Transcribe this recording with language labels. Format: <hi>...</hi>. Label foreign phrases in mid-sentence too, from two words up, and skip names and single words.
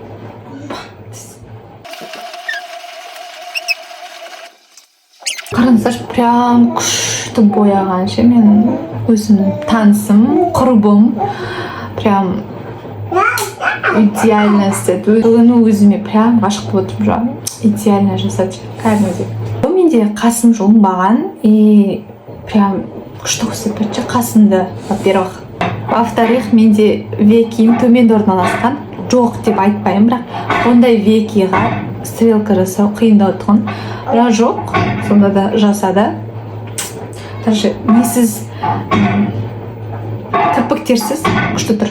<kk>Қараңыздар, прям күшті бояған ше, менің өзімнің танысым, құрбым. Прям идеально істеді. Бүгін өзіме прям ғашық болып отырмын. Идеально жасады. Кәдімгідей. Менде қасым жұлынбаған</kk> <ru>и прям</ru> <kk>күшті көрсетіп берді қасымды, во-первых. Во-вторых, менде векиім төменде орналасқан. Жоқ деп айтпаймын, бірақ ондай векиға стрелка жасау қиындау тұғын. Бірақ жоқ, сонда да жасады. Даже несіз кірпіктерсіз күшті тұр.</kk>